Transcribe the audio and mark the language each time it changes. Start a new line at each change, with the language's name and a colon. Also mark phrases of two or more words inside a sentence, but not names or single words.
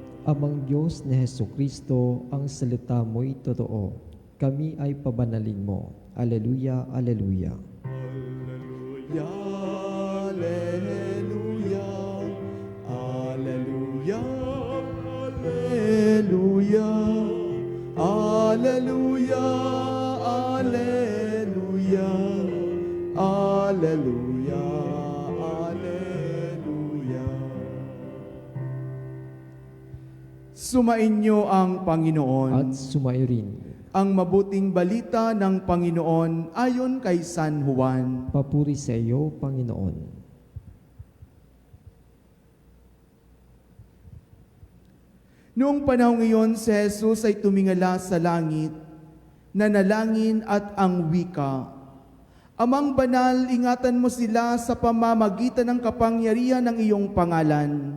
Filipino: Amang Diyos na Hesukristo, ang salita mo'y totoo. Kami ay pabanalin mo.
Latin: Aleluya, aleluya. Alleluia, Alleluia, Alleluia, Alleluia, Alleluia, Alleluia, Alleluia.
Filipino: Sumainyo ang Panginoon. At sumairin. Ang mabuting balita ng Panginoon ayon kay San Juan. Papuri sa iyo, Panginoon. Noong panahong iyon, si Jesus ay tumingala sa langit, nanalangin at ang wika, Amang banal, ingatan mo sila sa pamamagitan ng kapangyarihan ng iyong pangalan.